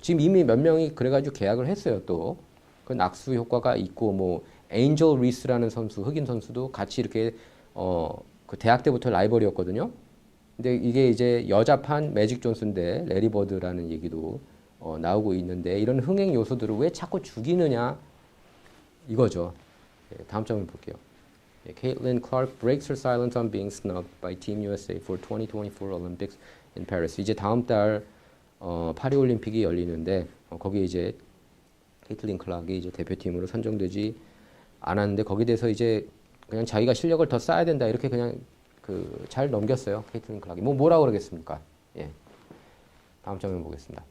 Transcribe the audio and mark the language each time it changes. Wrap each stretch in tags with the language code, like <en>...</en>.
<ko>지금 이미 몇 명이 그래가지고 계약을 했어요. 또 그 낙수 효과가 있고 뭐 에인젤 리스라는 선수, 흑인 선수도 같이 이렇게 그 대학 때부터 라이벌이었거든요. 근데 이게 이제 여자판 매직 존슨 대 레리 버드라는 얘기도 나오고 있는데 이런 흥행 요소들을 왜 자꾸 죽이느냐 이거죠. 예, 다음 점을 볼게요.</ko> <en>Caitlin Clark breaks her silence on being snubbed by Team USA for 2024 Olympics in Paris.</en> <ko>이제 다음 달 파리 올림픽이 열리는데 거기에 이제 케이틀린 클락이 이제 대표팀으로 선정되지 않았는데 거기에 대해서 이제 그냥 자기가 실력을 더 쌓아야 된다 이렇게 그냥 잘 넘겼어요. 케이틀린 클락이. 뭐라고 그러겠습니까? 예. 다음 장면 보겠습니다.</ko>